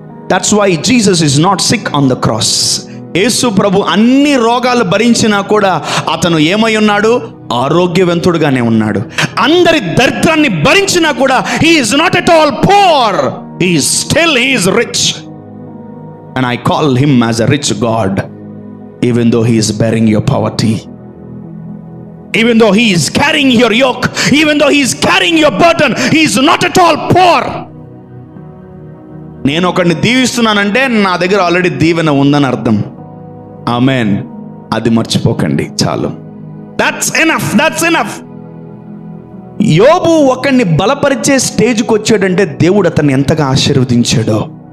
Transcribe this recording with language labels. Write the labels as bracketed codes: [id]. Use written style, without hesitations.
[en] That's why Jesus is not sick on the cross. [te] యేసు ప్రభు అన్ని రోగాలు భరించినా కూడా అతను ఏమై ఉన్నాడు? ఆరోగ్యవంతుడుగానే ఉన్నాడు. అందరి దరిద్రాన్ని భరించినా కూడా [en] He is not at all poor, he is rich. And I call him as a rich God, even though he is bearing your poverty, even though he is carrying your yoke, even though he is carrying your burden, he is not at all poor. [te] నేను ఒకడిని దీవిస్తున్నానంటే నా దగ్గర already దీవెన ఉందని అర్థం. ఆమేన్. అది మర్చిపోకండి. చాలు. [en] that's enough. [te] యోబు ఒకడిని బలపరిచే స్టేజ్కి వచ్చాడంటే దేవుడు అతన్ని ఎంతగా ఆశీర్వదించాడో.